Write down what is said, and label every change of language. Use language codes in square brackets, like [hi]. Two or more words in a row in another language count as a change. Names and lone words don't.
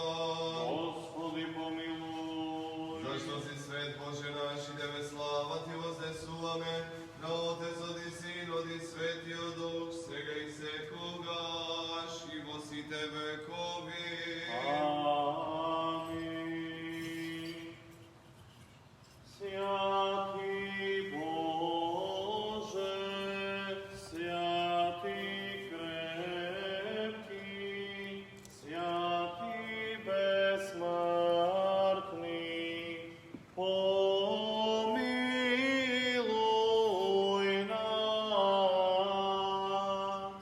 [mk] Господи, помилуј. Зашто си свет Боже наш и Тебе слава Ти вознесуваме, на Отецот и Синот и Светиот Дух, сега и секогаш и во сите векови. Амин. [cu] Святи Боже, святи крепки, святи безсмъртни, помилуй нас.